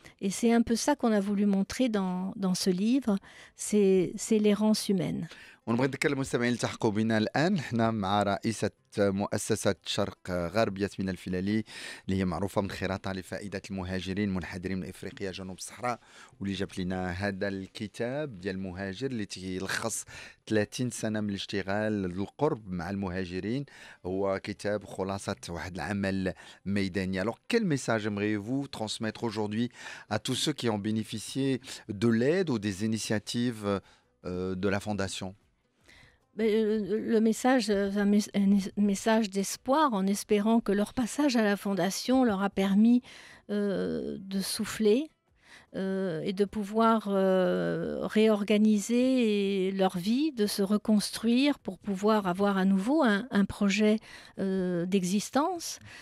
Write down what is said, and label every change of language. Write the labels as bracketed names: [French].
[French] Et c'est un peu ça qu'on a voulu montrer dans ce livre, c'est l'errance humaine. [Arabic] ونبغي نذكر المستمعين التحقوا بنا الآن حنا مع رئيسة مؤسسة شرق غرب ياسمين الفلالي، اللي هي معروفة من خيراتها لفائدة المهاجرين المنحدرين من إفريقيا جنوب الصحراء، واللي جابت لنا هذا الكتاب ديال المهاجر اللي تيلخص 30 سنة من الاشتغال القرب مع المهاجرين. هو كتاب خلاصة واحد العمل ميداني. [French] Alors quel message aimeriez-vous transmettre aujourd'hui à tous ceux qui ont bénéficié de l'aide ou des initiatives de la Fondation? Le message, un message d'espoir, en espérant que leur passage à la Fondation leur a permis de souffler et de pouvoir réorganiser leur vie, de se reconstruire pour pouvoir avoir à nouveau un projet d'existence.